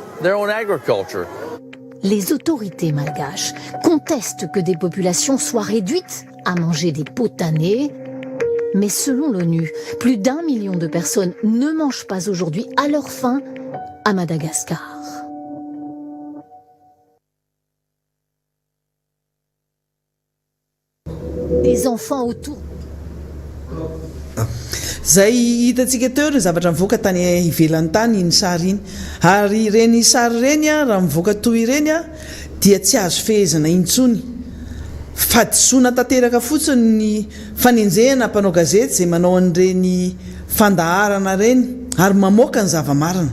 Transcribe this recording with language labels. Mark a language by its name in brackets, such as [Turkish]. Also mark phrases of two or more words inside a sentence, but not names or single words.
[French] Les autorités malgaches contestent que des populations soient réduites à manger des peaux tannées. Mais selon l'ONU, plus d'1 million de personnes ne mangent pas aujourd'hui à leur faim à Madagascar. des enfants autour. [Malagasy] Zay hitantsika teo ireo zavatra mivoaka tany ivelan'ny tany iny sary iny, ary ireny sary ireny raha mivoaka toy ireny dia tsy azo fehezana intsony, fadisoana tanteraka fotsiny ny fanenjehana mpanao gazety zay manao an'ireny fandaharana ireny ary mamoaka ny zava-marina.